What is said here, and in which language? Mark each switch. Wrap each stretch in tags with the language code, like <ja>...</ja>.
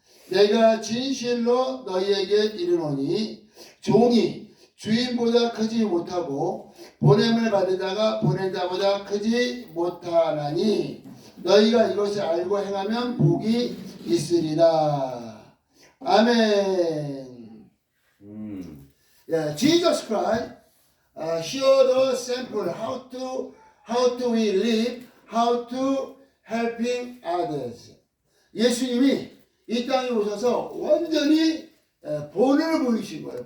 <ko>내가 진실로 너희에게 이르노니 종이 주인보다 크지 못하고 보냄을 받은 자가 보낸 자보다 크지 못하나니 너희가 이것을 알고 행하면 복이 있으리라. 아멘.</ko> <en>Yeah, Jesus Christ showed us sample how to we live, how to helping others.</en> <ko>예수님이 이 땅에 오셔서 완전히 본을 보이신 거예요.</ko>